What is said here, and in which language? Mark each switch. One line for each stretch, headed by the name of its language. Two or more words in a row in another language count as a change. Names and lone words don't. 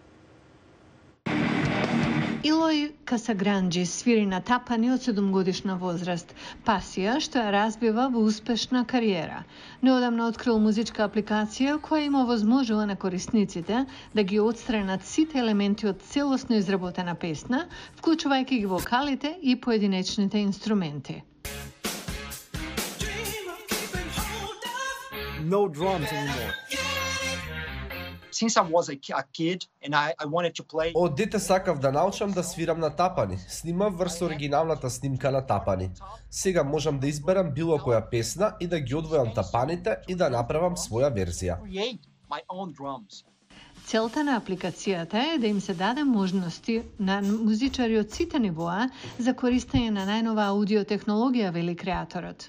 Macedonian: Илој Касагранџи свири на тапани од 7-годишна возраст, пасија што ја развива во успешна кариера. Неодамна открил музичка апликација која има возможува на корисниците да ги отстранат сите елементи од целосно изработена песна, вклучувајќи ги вокалите и поединечните инструменти.
English: No drums anymore. Since I was a kid and I wanted to play.
Macedonian: Од дете сакав да научам да свирам на тапани. Снимав врз оригиналната снимка на тапани. Сега можам да изберам било која песна и да ги одвојам тапаните и да направам своја верзија. Целта на апликацијата е да им се даде можности на музичари од сите нивоа за користење на најнова аудиотехнологија, вели креаторот.